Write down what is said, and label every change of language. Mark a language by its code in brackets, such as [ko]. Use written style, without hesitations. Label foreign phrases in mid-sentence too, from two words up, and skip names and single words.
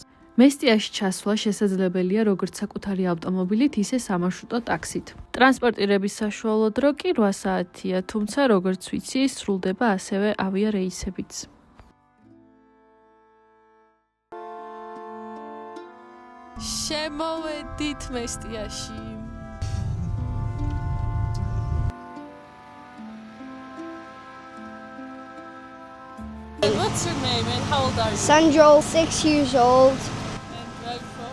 [ka] მესტიაში ჩასვლა შესაძლებელია როგორც საკუთარი ავტომობილით, ისე სამარშრუტო ტაქსით. ტრანსპორტირების საშუალო დრო კი 8 საათია, თუმცა როგორც ვიცი, სრულდება ასევე ავიარეისებიც. შემოვედით მესტიაში. [en] What's your name and how old are you? Sandro, 6 years old. And where are you from?